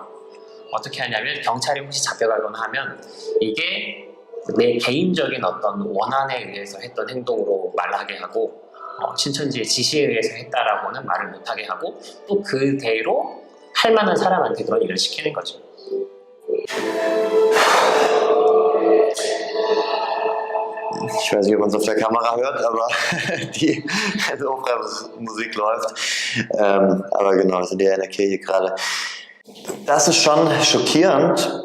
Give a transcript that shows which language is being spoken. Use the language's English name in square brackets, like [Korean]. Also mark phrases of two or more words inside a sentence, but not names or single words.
[Korean] 어떻게 하냐면 경찰이 혹시 잡혀가거나 하면 이게 내 개인적인 어떤 원한에 의해서 했던 행동으로 말하게 하고 신천지의 지시에 의해서 했다라고는 말을 못하게 하고 또 그대로 할 만한 사람한테 그런 일을 시키는 거죠. [German] Ich weiß nicht, ob man es auf der Kamera hört, aber die Musik läuft. Aber genau, wir sind ja in der Kirche gerade. Das ist schon schockierend.